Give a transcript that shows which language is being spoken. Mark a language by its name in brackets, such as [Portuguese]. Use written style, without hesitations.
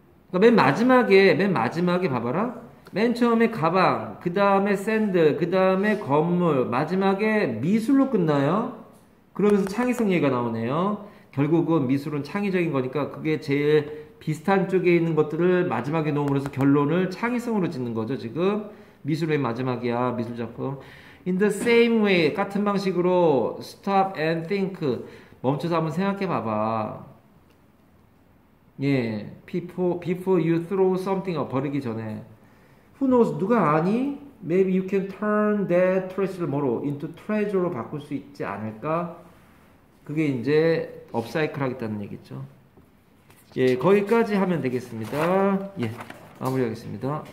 [Korean] 그러니까 맨 마지막에 봐봐라. 맨 처음에 가방, 그 다음에 샌들, 그 다음에 건물, 마지막에 미술로 끝나요. 그러면서 창의성 얘기가 나오네요. 결국은 미술은 창의적인 거니까 그게 제일 비슷한 쪽에 있는 것들을 마지막에 놓음으로써 결론을 창의성으로 짓는 거죠. 지금 미술의 마지막이야. 미술 작품. [English] In the same way. [Korean] 같은 방식으로 [English] stop and think. [Korean] 멈춰서 한번 생각해 봐봐. [English] 예, before you throw something [Korean] 버리기 전에. [English] Who knows? [Korean] 누가 아니? [English] Maybe you can turn that treasure를 [Korean] 뭐로? [English] into treasure [Korean] 로 바꿀 수 있지 않을까? 그게 이제 업사이클 하겠다는 얘기죠. 예, 거기까지 하면 되겠습니다. 예, 마무리하겠습니다.